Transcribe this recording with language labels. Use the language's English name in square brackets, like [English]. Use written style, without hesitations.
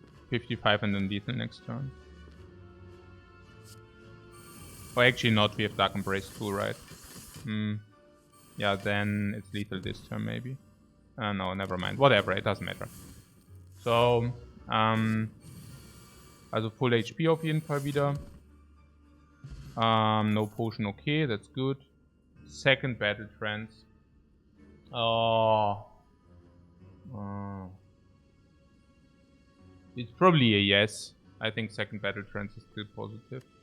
[English] 55 and then lethal next turn. Oh, actually not. We have Dark Embrace too, right? Yeah, then it's lethal this turn maybe. No, never mind. Whatever, it doesn't matter. [German] So, also [English] full HP [German] auf jeden Fall wieder. [English] No potion, okay, that's good. Second battle trance. Oh. It's probably a yes. I think second battle trance is still positive.